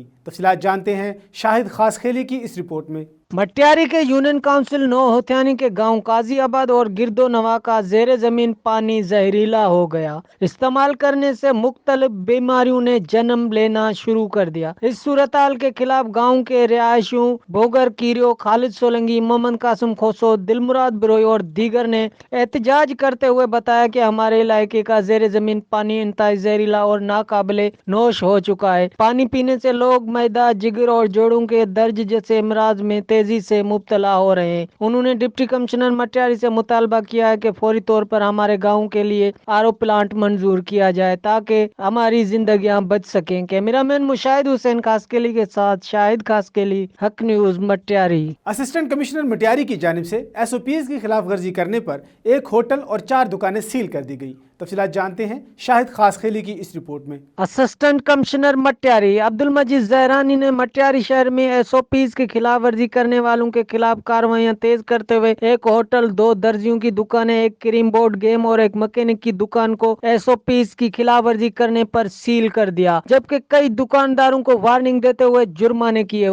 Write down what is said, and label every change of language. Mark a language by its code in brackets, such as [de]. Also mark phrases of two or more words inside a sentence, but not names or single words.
[ur] تفصیلات جانتے ہیں شاہد خاصخیلی کی اس رپورٹ میں. مٹیاری کے [en] union council [ur] نو ہوتھیانی کے گاؤں قاضی آباد اور گرد و نواح کا زیر زمین پانی زہریلا ہو گیا. استعمال کرنے سے مختلف بیماریوں نے جنم لینا شروع کر دیا. اس صورت حال کے خلاف گاؤں کے رہائشیوں بوگر کیریو، خالد سولنگی، محمد قاسم کھوسو، دلمراد بروئی اور دیگر نے احتجاج کرتے ہوئے بتایا کہ ہمارے علاقے کا زیر زمین پانی انتہائی زہریلا اور ناقابل نوش ہو چکا ہے. پانی پینے سے لوگ معدہ، جگر اور جوڑوں کے درد جیسے امراض میں تیزی سے مبتلا ہو رہے ہیں. انہوں نے [en] deputy commissioner [ur] مٹیاری سے مطالبہ کیا ہے کہ فوری طور پر ہمارے گاؤں کے لیے [en] RO plant [ur] منظور کیا جائے تاکہ ہماری زندگیاں بچ سکیں. کیمرہ مین مشاہد حسین خاصخیلی کے ساتھ شاہد خاصخیلی، حق نیوز، مٹیاری. [en] assistant commissioner [ur] مٹیاری کی جانب سے ایس او پیز کی خلاف ورزی کرنے پر ایک ہوٹل اور 4 دکانیں سیل کر دی گئیں. تفصیلات جانتے ہیں شاہد خاصخیلی کی اس رپورٹ میں. [en] assistant commissioner [ur] مٹیاری عبدالمجید زہرانی نے مٹیاری شہر میں ایس او پیز کی خلاف ورزی کرنے والوں کے خلاف کارروائیاں تیز کرتے ہوئے ایک ہوٹل، 2 درزیوں کی دکانیں، ایک [en] carrom board game [ur] اور ایک مکینک کی دکان کو ایس او پیز کی خلاف ورزی کرنے پر سیل کر دیا، جبکہ کئی دکانداروں کو وارننگ دیتے ہوئے جرمانے کیے.